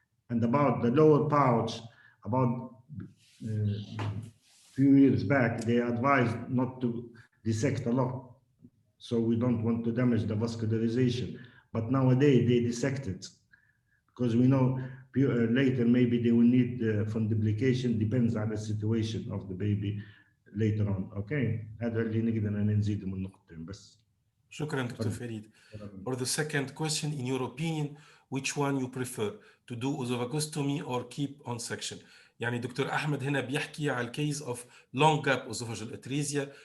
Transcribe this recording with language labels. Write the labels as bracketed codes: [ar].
[en] And about the lower pouch, about few years back, they advised not to dissect a lot So we don't want to damage the vascularization. But nowadays they dissect it because we know later maybe they will need fundiplication, depends on the situation of the baby later on. [ar] Okay, هذا اللي نقدر نزيد من نقطتين بس. شكرا دكتور فريد. [en] For the second question, in your opinion, which one you prefer, to do esophagostomy or keep on section? [ar] يعني دكتور أحمد هنا بيحكي على الكيس [en] of long gap esophageal atresia.